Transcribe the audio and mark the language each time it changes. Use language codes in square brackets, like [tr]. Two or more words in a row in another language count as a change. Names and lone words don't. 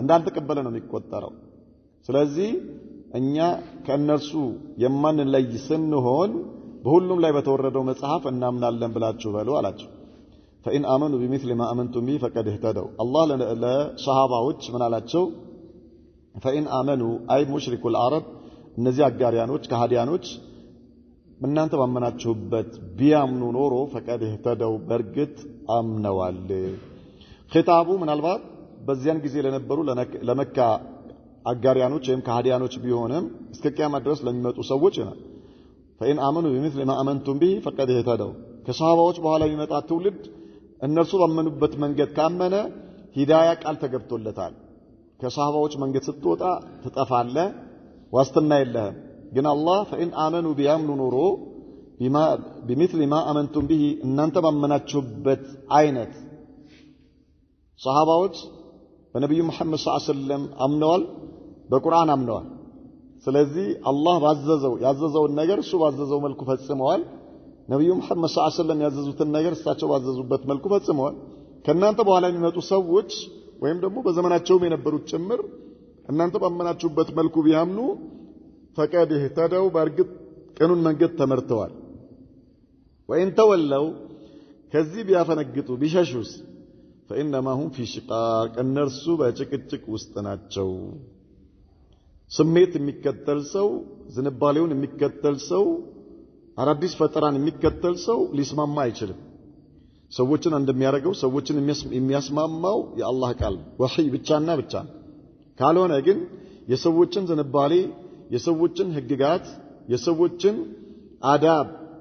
[am] እንዳልተቀበለ ነው የሚቆጠረው ስለዚህ እኛ ከነርሱ የማንለይ ስንሆን በሁሉም ላይ በተወረደው መጽሐፍ እናምናለን ብላችሁ በሉ አላችሁ [ar] فإن آمنوا بمثل ما آمنتم به فقد اهتدوا الله [am] ለሰሃባዎች ምን አላቸው [ar] فإن آمنوا أي مشرك العرب [am] እነዚህ አጋሪያኖች ከሃዲያኖች እናንተ ባመናችሁበት ቢያምኑ ኖሮ [ar] فقد اهتدوا [am] በርግጥ አምነዋል ኺጣቡ ምናልባት በዚያን ጊዜ ለነበሩ ለመካ አጋሪያኖች ወይም ከሃዲያኖች ቢሆንም እስከ ቂያማ ድረስ ለሚመጡ ሰዎች ነው [ar] فإن آمنوا بمثل ما آمنتم به فقد اهتدوا [am] ከሰሃባዎች በኋላ የሚመጣ ትውልድ እነርሱ ባመኑበት መንገድ ካመነ ሂዳያ ቃል ተገብቶለታል ከሰሃባዎች መንገድ ስትወጣ ትጠፋለህ ዋስትና የለህም ግን አላህ [ar] فإن آمنوا [am] ቢያምኑ ኖሮ [ar] بمثل ما آمنتم به [am] እናንተ ባመናችሁበት አይነት ሰሃባዎች በነብዩ መሐመድ [ar] صلى الله عليه وسلم [am] አምነዋል በቁርአን አምነዋል ስለዚህ አላህ ያዘዘውን ነገር እሱ ባዘዘው መልኩ ፈጽመዋል ነብዩ መሐመድ [ar] صلى الله عليه وسلم [am] ያዘዙትን ነገር እሳቸው ባዘዙበት መልኩ ፈጽመዋል ከናንተ በኋላ የሚመጡ ሰዎች ወይም ደግሞ በዘመናቸውም የነበሩት ጭምር እናንተ ባመናችሁበት መልኩ ቢያምኑ [ar] فقد اهتدوا [am] በርግጥ ቀኑን መንገድ ተመርተዋል [ar] وإن تولوا [am] ከዚህ ቢያፈነግጡ ቢሸሹስ [ar] فإنما هم في شقاق [am] እነርሱ በጭቅጭቅ ውስጥ ናቸው ስሜት የሚከተል ሰው ዝንባሌውን የሚከተል ሰው አራዲስ ፈጠራን የሚከተል ሰው ሊስማማ አይችልም ሰዎችን እንደሚያደርገው ሰዎችን የሚያስማማው የአላህ ቃል ወህይ ብቻና ብቻ ካልሆነ ግን የሰዎችን ዝንባሌ የሰዎችን ህግጋት የሰዎችን አዳብ